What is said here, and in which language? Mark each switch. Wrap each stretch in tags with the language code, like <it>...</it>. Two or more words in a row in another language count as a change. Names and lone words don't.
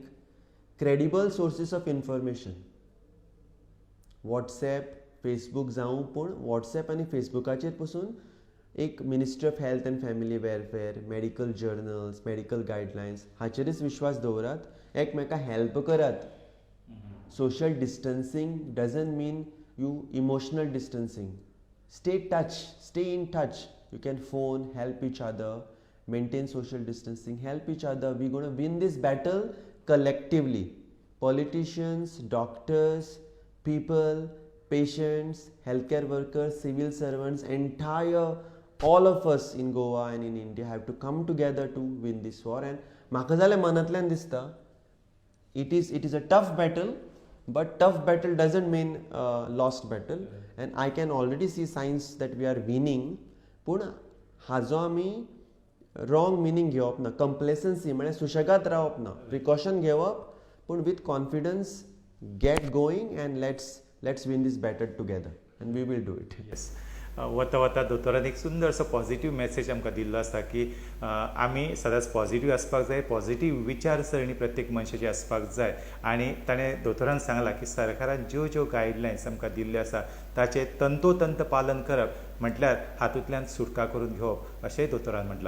<en>credible sources of information,</en> <kok>WhatsApp, Facebook जावं, पूण WhatsApp आनी फेसबुकाचेर पसून एक</kok> <en>Ministry of Health and Family Welfare, medical journals, medical guidelines</en> <kok>हाचेरच विश्वास दवरात. एकमेकाक हेल्प करात.</kok> <en>Social distancing doesn't mean you emotional distancing. Stay in touch. You can phone, help each other, maintain social distancing, help each other. We're going to win this battle collectively. Politicians, doctors, people, patients, healthcare workers, civil servants, all of us in Goa and in India have to come together to win this war.</en> <kok>And म्हाका जाल्यार मनांतल्यान दिसता,</kok> <en>it is a tough battle, but tough battle doesn't mean lost battle. And I can already see signs that we are winning.</en> <kok>पूण हाजो आमी</kok> <en>wrong meaning</en> <kok>घेवप ना. कंप्लेसन्सी म्हळ्यार सुशेगाद रावप ना.</kok> <en>precaution</en> <kok>घेवप, पूण</kok> <en>with confidence get going and let's win this battle together and we will do it. येस.</en> <kok>वता वता दोतोरान एक सुंदर असो</kok> <en>positive message</en> <kok>आमकां दिल्लो आसता की आमी सदांच पॉझिटीव आसपाक जाय, पॉझिटीव विचारसरणी प्रत्येक मनशाची आसपाक जाय. आनी ताणें दोतोरान सांगलां की सरकारान ज्यो गायडलायन्स आमकां दिल्ल्यो आसा ताचें तंतोतंत पालन करप म्हटल्यार हातूंतल्यान सुटका करून घेवप अशेंय दोतोरान म्हटलां.</kok>